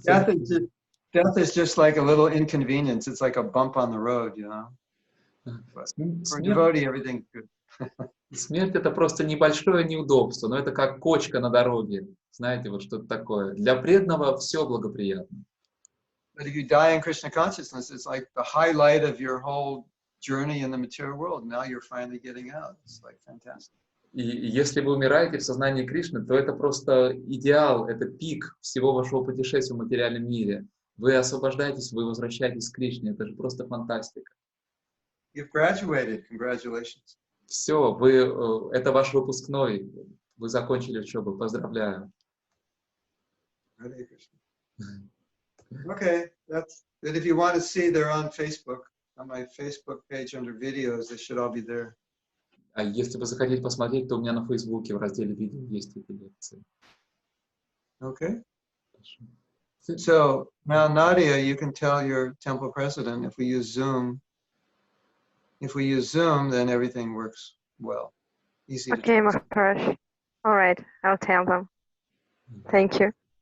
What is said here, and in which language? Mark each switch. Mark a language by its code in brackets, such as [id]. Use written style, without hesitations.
[en] Death is just like a little inconvenience. It's like a bump on the road, you know. But for a devotee, everything's good. [ru] Смерть — это просто небольшое неудобство, но это как кочка на дороге. Знаете, вот что-то такое. Для преданного все благоприятно. [en] But if you die in Krishna consciousness, it's like the highlight of your whole journey in the material world. Now you're finally getting out. It's like fantastic. [ru] И если вы умираете в сознании Кришны, то это просто идеал, это пик всего вашего путешествия в материальном мире. Вы освобождаетесь, вы возвращаетесь к Кришне. Это же просто фантастика. [en] You've graduated. Congratulations. [ru] Все, это ваш выпускной. Вы закончили учебу. Поздравляю. [en] Okay, that's good. If you want to see, they're on Facebook. On my Facebook page under videos, they should all be there. [ru] А если вы захотите посмотреть, то у меня на Фейсбуке в разделе видео есть эти лекции. [en] Okay. So now, Nadia, you can tell your temple president if we use Zoom. If we use Zoom, then everything works well. Easy. Okay, Maharaj. All right, I'll tell them. Thank you.